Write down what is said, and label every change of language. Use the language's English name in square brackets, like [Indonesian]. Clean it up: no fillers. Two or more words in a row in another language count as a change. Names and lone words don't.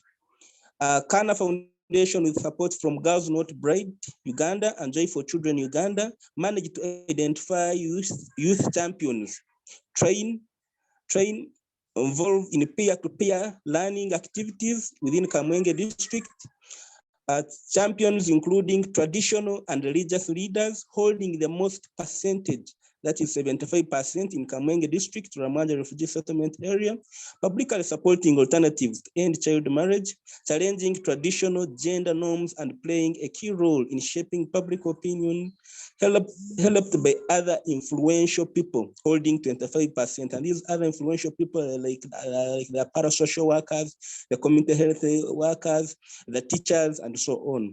[English] Kana Foundation, with support from Girls Not Bride Uganda and Joy for Children Uganda, managed to identify youth champions, train involved in peer-to-peer learning activities within Kamwenge district. Champions including traditional and religious leaders holding the most percentage, that is 75% in Kamwenge district, Ramanja refugee settlement area, publicly supporting alternatives to end child marriage, challenging traditional gender norms, and playing a key role in shaping public opinion, helped by other influential people holding 25%. And these other influential people are like the parasocial workers, the community health workers, the teachers, and so on.